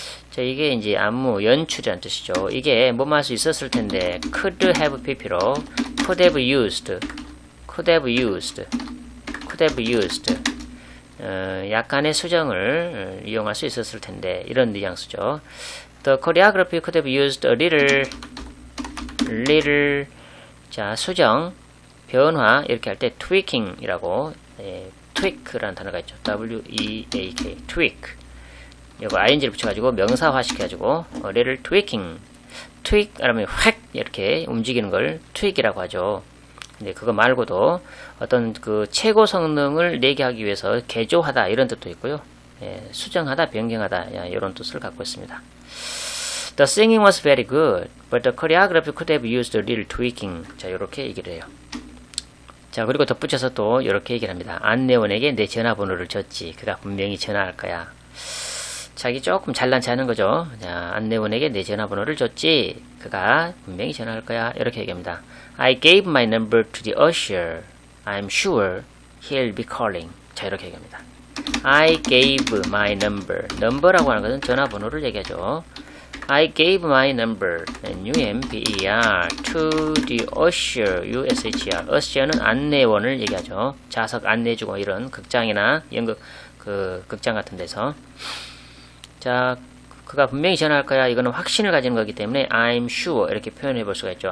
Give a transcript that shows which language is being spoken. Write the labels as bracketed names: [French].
[Korean] 자, 이게 이제 안무, 연출이란 뜻이죠. 이게 뭐뭐 할 수 있었을 텐데, [English] could have pp로, could have used, could have used, could have used. [Korean] 약간의 수정을 이용할 수 있었을 텐데, 이런 뉘앙스죠. [English] The choreography could have used a little, [Korean] 자, 수정, 변화, 이렇게 할 때 tweaking이라고, tweak라는 단어가 있죠. [English] W-E-A-K, tweak. [Korean] 이거 ing를 붙여가지고 명사화 시켜가지고 little tweaking, tweak 하면 확 이렇게 움직이는 걸 tweak이라고 하죠. 근데 그거 말고도 어떤 그 최고 성능을 내게 하기 위해서 개조하다 이런 뜻도 있고요. 수정하다, 변경하다 이런 뜻을 갖고 있습니다. [English] The singing was very good, but the choreography could have used a little tweaking. [Korean] 자, 이렇게 얘기를 해요. 자, 그리고 덧붙여서 또 이렇게 얘기를 합니다. 안내원에게 내 전화번호를 줬지. 그가 분명히 전화할 거야. 자기 조금 잘난 체하는 거죠. 자, 안내원에게 내 전화번호를 줬지. 그가 분명히 전화할 거야. 이렇게 얘기합니다. [English] I gave my number to the usher. I'm sure he'll be calling. [Korean] 자, 이렇게 얘기합니다. [English] I gave my number. [Korean] number라고 하는 것은 전화번호를 얘기하죠. [English] I gave my number, U-M-B-E-R, to the usher, U-S-H-E-R. [Korean] usher는 안내원을 얘기하죠. 좌석 안내해주고 이런 극장이나 연극, 극장 같은 데서. 자, 그가 분명히 전화할 거야. 이거는 확신을 가지는 거기 때문에 I'm sure 이렇게 표현해 볼 수가 있죠.